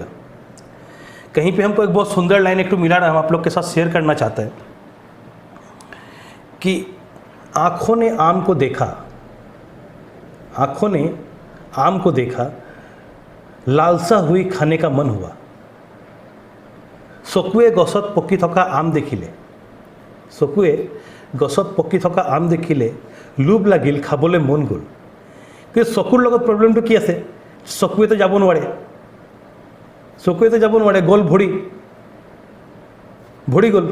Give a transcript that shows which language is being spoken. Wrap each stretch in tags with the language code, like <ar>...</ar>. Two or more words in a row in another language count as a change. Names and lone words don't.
<hi>कहीं पे हमको एक बहुत सुंदर लाइन एक तो मिला ना, हम आप लोग के साथ शेयर करना चाहते हैं कि आँखों ने आम को देखा, आँखों ने आम को देखा, लालसा हुई खाने का मन हुआ।</hi> <as>চকুৱে গছত পকি থকা আম দেখিলে, চকুৱে গছত পকি থকা আম দেখিলে লোভ লাগিল, খাবলৈ মন গ'ল। কিন্তু চকুৰ লগত প্ৰব্লেমটো কি আছে? চকুৱেতো যাব নোৱাৰে, চকুৱেতো যাব নোৱাৰে, গ'ল ভৰি, ভৰি গ'ল।</as>